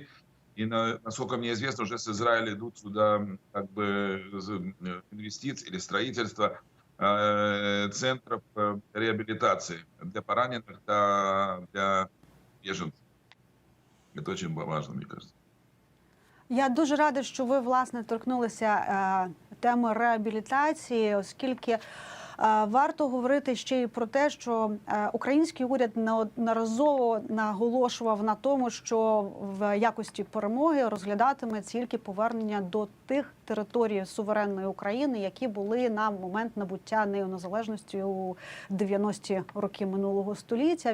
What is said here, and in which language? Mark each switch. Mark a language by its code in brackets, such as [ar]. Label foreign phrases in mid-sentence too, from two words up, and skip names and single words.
[ru] И насколько мне известно, уже с Израиля идут сюда как бы инвестиции или строительство центров реабилитации для пораненых, для беженцев. Это очень важно, мне кажется. [uk] Я дуже рада, що ви, власне, торкнулися теми реабілітації, оскільки варто говорити ще й про те, що український уряд неодноразово наголошував на тому, що в якості перемоги розглядатиме тільки повернення до тих територій суверенної України, які були на момент набуття нею незалежності у 90-ті роки минулого століття.